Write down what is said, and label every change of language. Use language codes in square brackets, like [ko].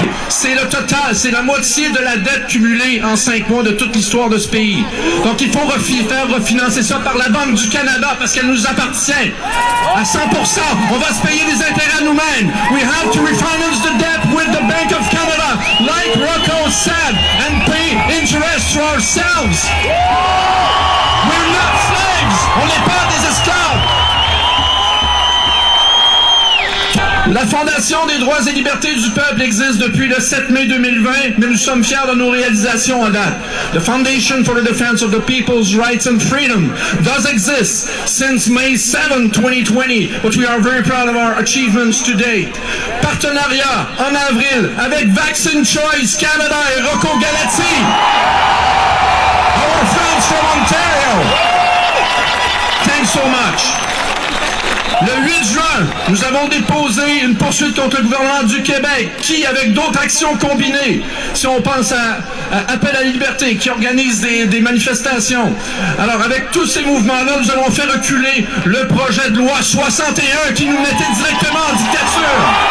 [fr] C'est le total, c'est la moitié de la dette cumulée en 5 mois de toute l'histoire de ce pays. Donc il faut faire refinancer ça par la Banque du Canada parce qu'elle nous appartient à 100%. On va se payer des intérêts à nous-mêmes. [en] We have to refinance the debt with the Bank of Canada, like Rocco said, and pay interest to ourselves. We're not slaves. [fr] On n'est pas des esclaves. La Fondation des droits et libertés du peuple existe depuis le 7 mai 2020, mais nous sommes fiers de nos réalisations à date. [en] The Foundation for the Defense of the People's Rights and Freedom does exist since May 7, 2020, but we are very proud of our achievements to date. [fr] Partenariat en avril avec Vaccine Choice Canada et Rocco Galati. [en] Our friends from Ontario. Thanks so much. [fr] Le 8 juin, nous avons déposé une poursuite contre le gouvernement du Québec qui, avec d'autres actions combinées, si on pense à Appel à la liberté, qui organise des manifestations. Alors, avec tous ces mouvements-là, nous allons faire reculer le projet de loi 61 qui nous mettait directement en dictature.